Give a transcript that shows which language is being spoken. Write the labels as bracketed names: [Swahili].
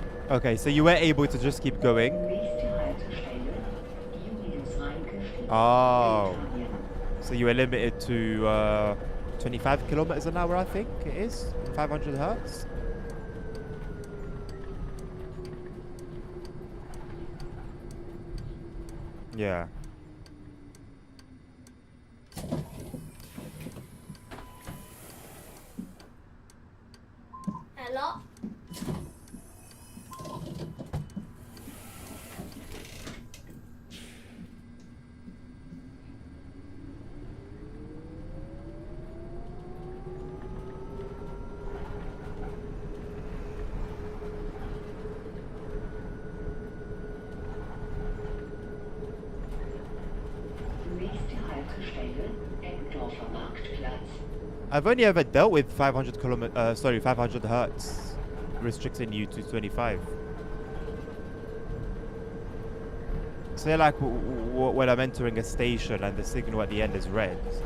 [English] Okay, so you were able to just keep going. [German] Nächste Haltestelle, Julius Reinke [English] Oh. [German] Italien. [English] So you were limited to 25 kilometers an hour, I think it is. 500 hertz. Yeah. Hello? [German] Nächste Haltestelle, Eckdorfer Marktplatz. [English] I've only ever dealt with 500 hertz restricting you to 25. Say like when I'm entering a station and the signal at the end is red.